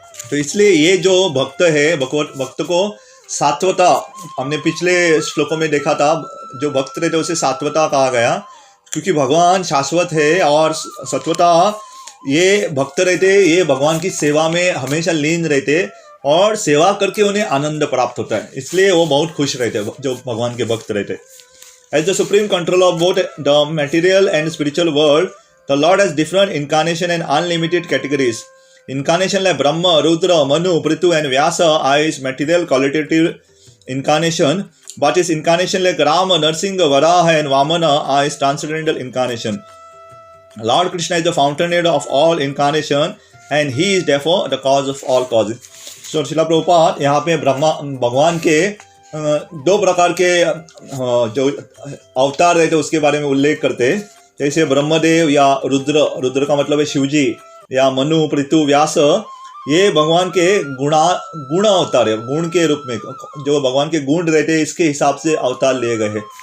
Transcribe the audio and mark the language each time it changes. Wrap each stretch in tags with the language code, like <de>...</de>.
<hi>तो इसलिए ये जो भक्त है, भक्त को सात्वता, हमने पिछले श्लोकों में देखा था, जो भक्त रहते उसे सात्वता कहा गया, क्योंकि भगवान शाश्वत है। और सत्वता, ये भक्त रहते, ये भगवान की सेवा में हमेशा लीन रहते और सेवा करके उन्हें आनंद प्राप्त होता है, इसलिए वो बहुत खुश रहते जो भगवान के भक्त रहते।</hi> <en>As the supreme controller of both the material and spiritual world, the Lord has different incarnation and unlimited categories. Incarnation like Brahma, Rudra, Manu, Prithu and Vyasa are his material qualitative incarnation, but his incarnation like Rama, Narsingha, Varaha and Vamana are his transcendental incarnation. Lord Krishna is the fountainhead of all incarnation and he is therefore the cause of all causes.</en> <hi>So Srila Prabhupada यहाँ पे भगवान के दो प्रकार के जो अवतार रहते उसके बारे में उल्लेख करते, जैसे ब्रह्मदेव या रुद्र का मतलब है शिवजी, या मनु, पृथु, व्यास, ये भगवान के गुण अवतार है, गुण के रूप में, जो भगवान के गुण रहते हैं इसके हिसाब से अवतार लिए गए हैं।</hi>